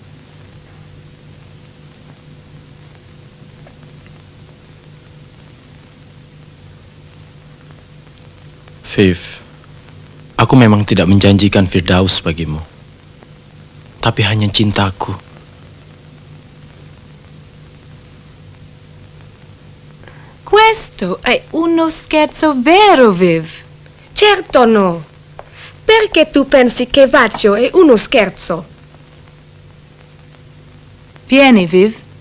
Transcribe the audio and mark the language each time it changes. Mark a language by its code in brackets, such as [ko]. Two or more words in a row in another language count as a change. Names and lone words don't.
[id] Viv, aku memang tidak menjanjikan Firdaus bagimu. Tapi hanya cintaku. [it] Questo è uno scherzo vero, Viv. Certo no. Perché tu pensi che Vaccio è uno scherzo? Vieni, Viv.